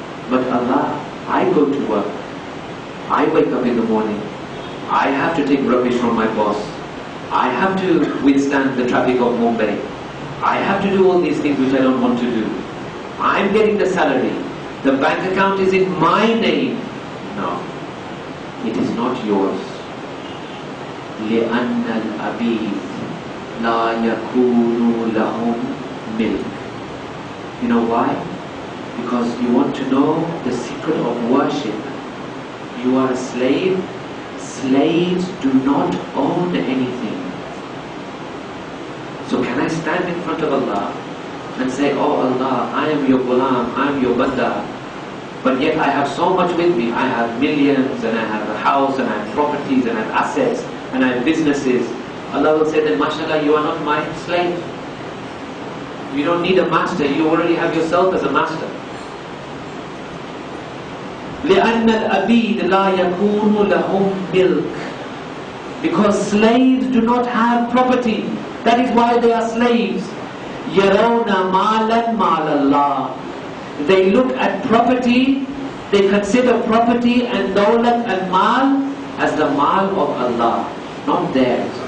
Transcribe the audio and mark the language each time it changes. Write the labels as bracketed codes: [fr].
[en] But Allah, I go to work, I wake up in the morning, I have to take rubbish from my boss, I have to withstand the traffic of Mumbai, I have to do all these things which I don't want to do. I'm getting the salary, the bank account is in my name. No, it is not yours. [ar] لأن العبيد لا يكون لهم ملك. [en] You know why? Because you want to know the secret of worship. You are a slave. Slaves do not own anything. So can I stand in front of Allah and say, oh Allah, I am your ghulam, I am your banda, but yet I have so much with me. I have millions, and I have a house, and I have properties, and I have assets, and I have businesses. Allah will say then, mashallah, you are not my slave. You don't need a master, you already have yourself as a master. [ar] لأن العبيد لا يكون لهم ملك. [en] Because slaves do not have property. That is why they are slaves. [ar] يرون مالا مال الله. [en] They look at property, they consider property and dawlat and mal as the mal of Allah, not theirs.